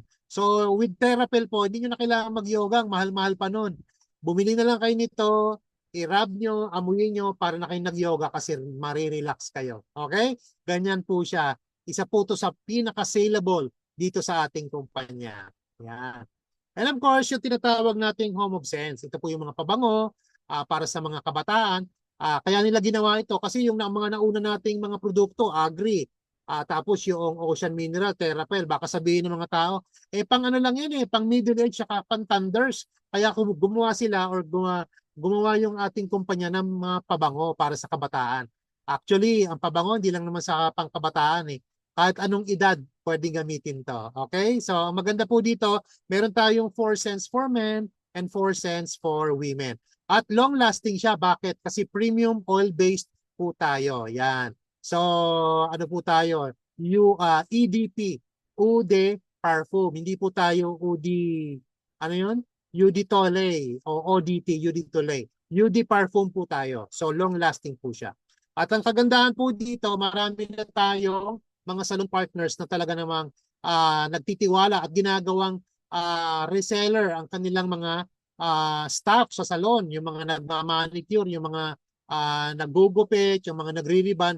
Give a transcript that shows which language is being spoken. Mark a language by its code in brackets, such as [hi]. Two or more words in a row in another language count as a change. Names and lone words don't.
[tl] So with Therapel po, hindi nyo na kailangan mag-yoga, mahal-mahal pa nun. Bumili na lang kayo nito, i-rub nyo, amuyin nyo para na kayo nag-yoga kasi marirelax kayo. Okay? Ganyan po siya. Isa po to sa pinaka-saleable dito sa ating kumpanya. Yan. [en] And of course, [tl] yung tinatawag nating Home of Sense. Ito po yung mga pabango para sa mga kabataan. Kaya nila ginawa ito kasi yung mga nauna nating mga produkto, agri, tapos yung ocean mineral, Therapel, baka sabihin ng mga tao, pang ano lang yan pang [en] middle age, [tl] saka pang thunders. Kaya kung gumawa sila or gumawa yung ating kumpanya ng mga pabango para sa kabataan. Actually, ang pabango hindi lang naman sa pangkabataan Kahit anong edad pwedeng gamitin to. Okay? So, maganda po dito, meron tayong [en] 4 cents for men and 4 cents for women. [tl] At [en] long lasting [tl] siya. Bakit? Kasi [en] premium oil-based [tl] po tayo. Yan. So, ano po tayo? EDP, [fr] Eau de Parfum. [tl] Hindi po tayo ano yun? [fr] Eau de Toilette o ODT, Eau de Toilette. Eau de Parfum [tl] po tayo. So, [en] long lasting [tl] po siya. At ang kagandahan po dito, marami na tayong mga [en] salon partners [tl] na talaga namang nagtitiwala at ginagawang reseller ang kanilang mga staff sa salon, yung mga nagmamanicure, yung mga naggugupit, yung mga nagre-ribbon.